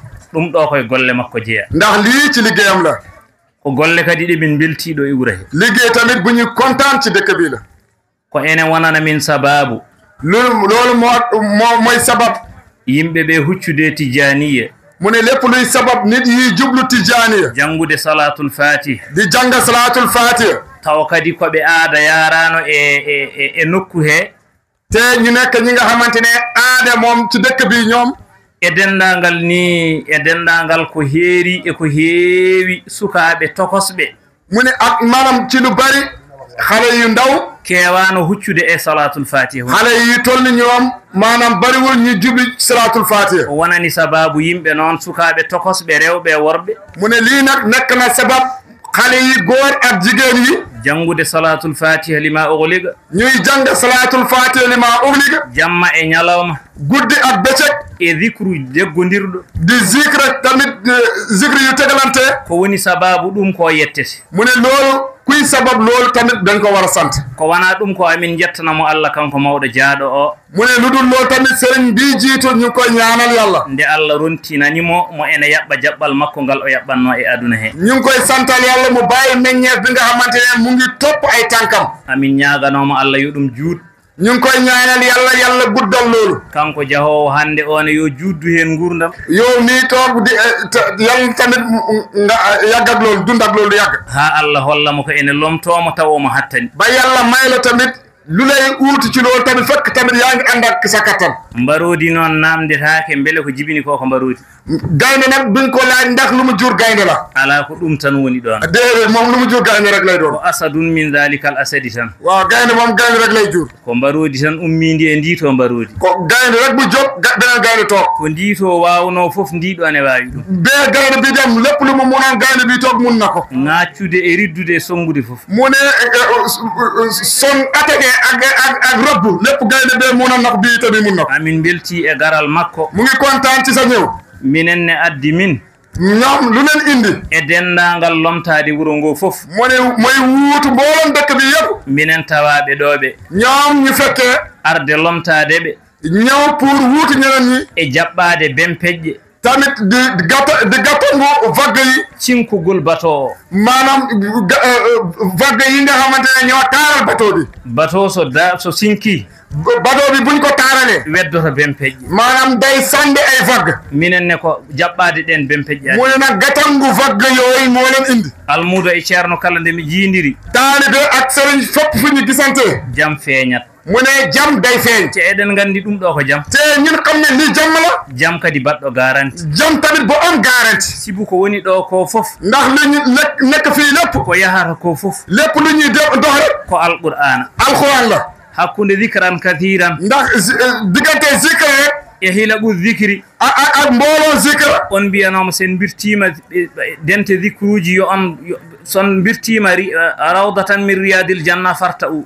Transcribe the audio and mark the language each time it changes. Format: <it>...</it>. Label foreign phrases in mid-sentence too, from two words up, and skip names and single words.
<ff>ɗum ɗo koye golle makko jeeya</ff> <wo>ndax lii ci liggéeyam la</wo> <ff>ko golle kadi ɗe min beltiɗo e wuro he</ff> <wo>liggéey tamit bu ñu kontaan ci dëkk bi la</wo> <ff>ko ene wonana min sababu</ff> <wo>loolu mooy sabab</wo> <ff>yimɓe ɓe huccude tijaniya</ff> <wo>mu ne lépp luy sabab nit yi jublu tijaniya</wo> <ff>janngude</ff> <ar>صلاة الفاتح</ar> <wo>di janga</wo> <ar>صلاة الفاتح</ar> <ff>taw kadi koɓe aada yarano e nokku he</ff> <wo>te ñu nekk ñi nga xamante ne aada moom ci dëkk bi ñoom</wo> <ff>e dendagal ni e dendagal ko heeri e ko heewi sukaɓe tokosɓe</ff> <wo>mu ne ak maanaam ci lu bari xale yu ndaw</wo> <ff>keewano huccude e</ff> <ar>صلاة الفاتح</ar> <wo>xale yi toll ni ñoom maanaam bariwul ñu jubli</wo> <ar>صلاة الفاتح</ar> <ff>o wonani sababu yimɓe noon sukaɓe tokosɓe rewɓe worɓe</ff> <wo>mu ne lii nag nekk na sabab xale yi góor ak jigéen yi</wo> <ff>janngude</ff> <ar>صلاة الفاتح لما أغلق</ar> <wo>ñuy jàng</wo> <ar>صلاة الفاتح لما أغلق</ar> <ff>jamma e ñalawma</ff> <wo>guddi ak bëccëg</wo> <ff>e zicru jeggodirɗo</ff> <wo>di zikre tamit zikre yu tegalante</wo> <ff>ko woni sababu ɗum ko yettete</ff> <wo>mu ne loolu kuy sabab loolu tamit dañ ko war a sant</wo> <ff>ko wona ɗum ko amin jettanamo Allah kanko mawɗo jaaɗo o</ff> <wo>mu ne lu dul loolu tamit sëriñ bii jiitu ñu koy ñaanal yàlla</wo> <ff>nde Allah rontinanimo mo ene yaɓɓa jaɓɓal makko ngal o yaɓɓanno e aduna he</ff> <wo>ñu ngi koy santal yàlla mu bàyyi meññeef bi nga xamante ne mu ngi topp ay tànkam</wo> <ff>amin ñaaganomo Allah yo ɗum juut</ff> <wo>ñu ngi koy ñaanal yàlla guddal loolu</wo> <ff>kanko jahowo hande one yo juddu hen gurdam</ff> <wo>yow nii toog di yàlla tamit nga yàgg ak loolu dund ak loolu yàgg</wo> <ff>ha Allah hollamo ko ene lomtomo taw omo hattani</ff> <wo>ba yàlla may la tamit lu lay uuti ci loolu tamit fekk tamit yaa ngi ànd ak sa kattan</wo> <ff>mbarodi noon namdetake beele ko jibini ko mbarodi</ff> <wo>gaynde nag duñ ko laaj ndax lu mu jur gaynde la</wo> <ff>ala ko ɗum tan woni ɗon</ff> <wo>déedéet moom lu mu jur gaynde rek lay doon</wo> <ar>ko أسد من ذلك الأسد tan</ar> <wo>waaw gaynde moom gaynde rek lay jur</wo> <ff>ko mbarodi tan ummidi e ndi to mbarodi</ff> <wo>ko gaynde rek bu jóg beneen gaynde toog</wo> <ff>ko ndi to wawno fof ndiɗo ene wawi ɗum</ff> <wo>bee gaynde bi dem lépp lu mu munoon gaynde bi toog mun na ko</wo> <ff>ŋaccude e riddude e songude fof</ff> <wo>mu ne</wo> <fr>son attaqué</fr> <wo>ak robbu lépp gaynde bee munoon na ko bii tamit mun na ko</wo> <ff>amin belti e garal makko</ff> <wo>mu ngi kontaan ci sa ñëw</wo> <ff>minen ne addi min</ff> <wo>ñoom lu leen indi</wo> <ff>e dendagal lomtade wuuro ngo fof</ff> <wo>mu ne mooy wuutu mboolem dëkk bi yëpp</wo> <ff>minen tawaɓe ɗoɓe</ff> <wo>ñoom ñu fekkee</wo> <ff>arde lomtade ɓe</ff> <wo>ñëw pour wuutu ñeneen ñi</wo> <ff>e jaɓɓade bempeƴƴe</ff> <wo>tamit di gàttangu vague yi</wo> <ff>cinkugol bateau o</ff> <wo>maanaam vague yi nga xamante ne ñoo taaral bateau bi</wo> <ff>bateau so sinki</ff> <wo>bateau bi buñ ko taaralee</wo> <ff>weddoto bempeƴƴe</ff> <wo>maanaam day sànni ay vague</wo> <ff>minen ne ko jaɓɓade ɗen bempeƴƴe</ff> <wo>mu ne nag gàttangu vague yooyu moo leen indi</wo> <ff>almudo e ceerno kala nde mi jiidiri</ff> <wo>taalibe ak sëriñ fopp fu ñu gisante</wo> <ff>jam feeñat</ff> <wo>mu ne jam day feeñ</wo> <ff>te eɗen gandi ɗum ɗo ko jam</ff> <wo>te ñun xam ne lii jam la</wo> <ff>jam kadi baɗɗo garanti</ff> <wo>jam tamit bo am garanti</wo> <ff>sibu ko woni ɗo ko fof</ff> <wo>ndax lu ñu nekk fii lépp</wo> <ff>ko yahata ko fof</ff> <wo>lépp lu ñuy dox rek</wo> <ff>ko alqur'ana</ff> <wo>alxuraan la</wo> <ff>hakkude</ff> <ar>ذكرا كثيرا</ar> <wo>ndax diggante zikr rek</wo> <ff>e hilaɓu dicri</ff> <wo>ak mbooloo zikr</wo> <ff>on mbiyanoma sen birtima dente dicruji yo on son birtima</ff> <ar>روضة من رياض الجنة</ar> <ff>farta u</ff>